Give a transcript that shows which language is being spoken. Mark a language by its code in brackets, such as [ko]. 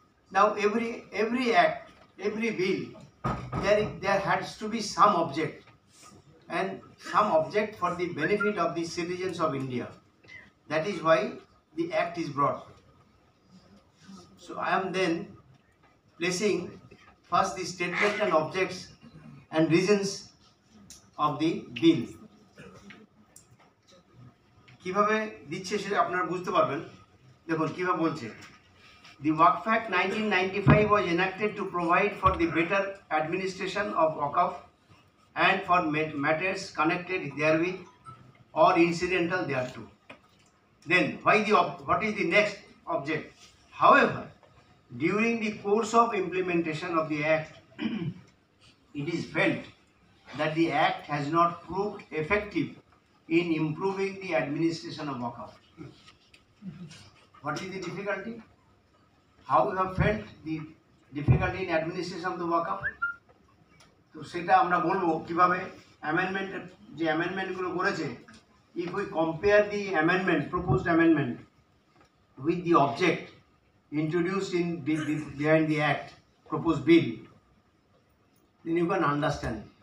[en] Now every act, every bill, there has to be some object, and some object for the benefit of the citizens of India. That is why the act is brought. So I am then placing first the statement and objects and reasons of the bill. [bn] কিভাবে দিচ্ছে সেটা আপনারা বুঝতে পারবেন। দেখুন কিভাবে বলছে, [en] The Waqf Act 1995 was enacted to provide for the better administration of Waqf and for matters connected therewith or incidental thereto. Then, what is the next object? However, during the course of implementation of the Act, it is felt that the Act has not proved effective in improving the administration of Waqf. What is the difficulty? How you have felt the difficulty in administration of the Waqf? [bn] তো সেটা আমরা বলবো কিভাবে অ্যামেন্ডমেন্টগুলো করেছে। [en] If we compare the proposed amendment with the object introduced in behind the Act, proposed bill, then you can understand.